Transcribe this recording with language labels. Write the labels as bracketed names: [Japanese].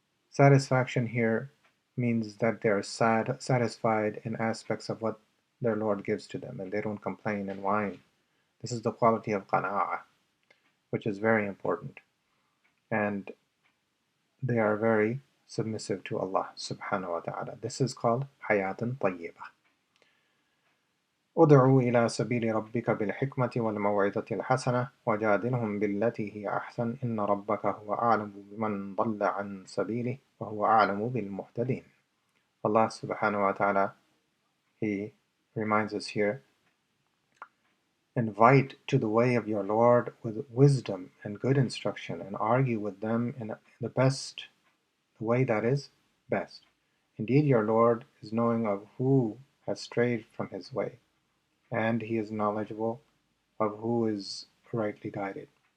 [English] Satisfaction here means that they are satisfied in aspects of what their Lord gives to them, and they don't complain and whine. This is the quality of qana'ah, which is very important, and they are very submissive to Allah subhanahu wa ta'ala. This is called hayatan tayyibah. [Arabic] ادع إلى سبيل ربك بالحكمة والموعظة الحسنة وجادلهم بالتي هي أحسن إن ربك هو أعلم بمن ضل عن سبيله وهو أعلم بالمهتدين. [English] Allah subhanahu wa ta'ala, He reminds us here, invite to the way of your Lord with wisdom and good instruction, and argue with them in the way that is best. Indeed, your Lord is knowing of who has strayed from His way, and He is knowledgeable of who is rightly guided.